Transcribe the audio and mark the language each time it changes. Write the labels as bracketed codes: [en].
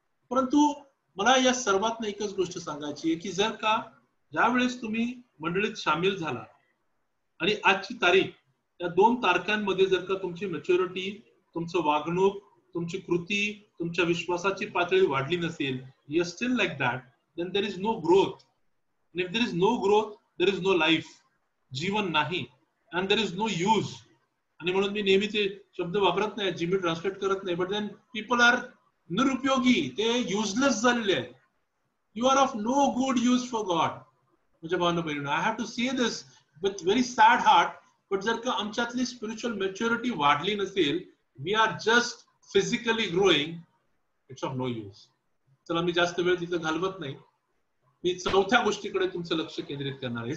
[mr] परंतु मला या सर्वात एकच गोष्ट सांगायची आहे की जर का ज्यावेळेस तुम्ही मंडळीत सामील झाला आणि आजची तारीख, या 2 तारखांमध्ये जर का तुमची मॅच्युरिटी, तुमचं वागणूक, तुमची कृती, तुमच्या विश्वासाची पातळी वाढली नसेल, [en] You are still like that, then there is no growth. And if there is no growth, there is no life. [mr] जीवन नाही, [en] and there is no use. [mr] आणि म्हणून मी नेहमी ते शब्द वापरत नाही, जी मी ट्रान्सलेट करत नाही, [en] but then people are [mr] निरुपयोगी, ते युजलेस झालेले आहेत. [en] You are of no good use for God. [mr] म्हणजे भावना बहिणींनो, [en] I have to say this with very sad heart. But [mr] जर का आमच्यातली स्पिरिच्युअल मॅच्युरिटी वाढली नसेल, [en] We are just physically growing, it's of no use. [mr] चला, मी जास्त वेळ तिथं घालवत नाही. मी 4थ्या गोष्टीकडे तुमचं लक्ष केंद्रित करणार आहे.